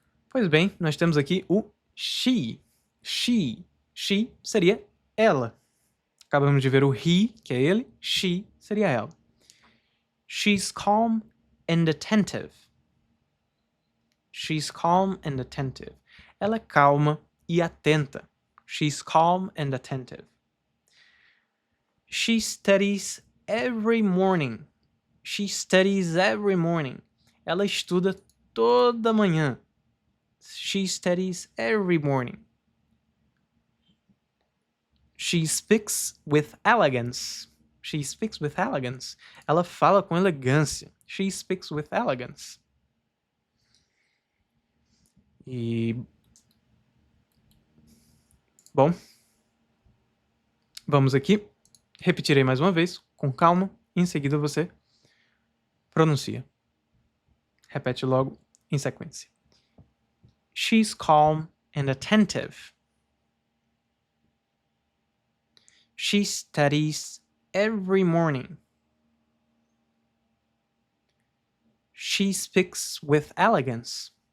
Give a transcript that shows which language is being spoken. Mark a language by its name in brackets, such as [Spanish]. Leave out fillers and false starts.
[Portuguese] Pois bem, nós temos aqui o she. She. She seria ela. Acabamos de ver o he, que é ele. She seria ela. [English] She's calm and attentive. She's calm and attentive. [Portuguese] Ela é calma e atenta. [English] She's calm and attentive. She studies every morning. She studies every morning. [Portuguese] Ela estuda toda manhã. [English] She studies every morning. She speaks with elegance. She speaks with elegance. [Portuguese] Ela fala com elegância. [English] She speaks with elegance. [Portuguese] E... Bom. Vamos aqui. Repetirei mais uma vez, com calma. Em seguida você pronuncia. Repete logo em sequência. [English] She's calm and attentive. She studies every morning. She speaks with elegance.